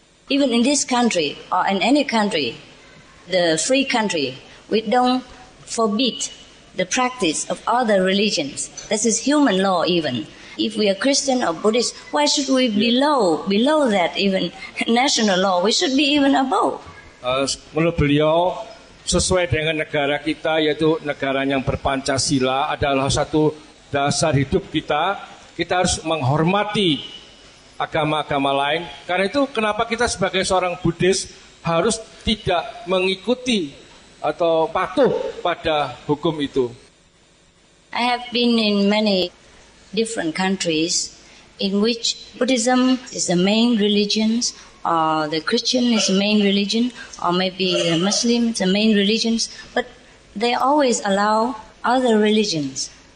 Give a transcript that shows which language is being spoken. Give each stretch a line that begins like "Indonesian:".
English: Even in this country or in any country, the free country, we don't forbid the practice of other religions. This is human law even. If we are Christian or Buddhist, why should we be below that even national law? We should be even above.
Indonesian: Menurut beliau, sesuai dengan negara kita, yaitu negara yang berpancasila, adalah satu dasar hidup kita. Kita harus menghormati agama-agama lain. Karena itu kenapa kita sebagai seorang Buddhis harus tidak mengikuti atau patuh pada hukum itu.
English: I have been in many different countries in which Buddhism is the main religion, or the Christian is the main religion, or maybe the Muslim is the main religion, but they always allow other religions.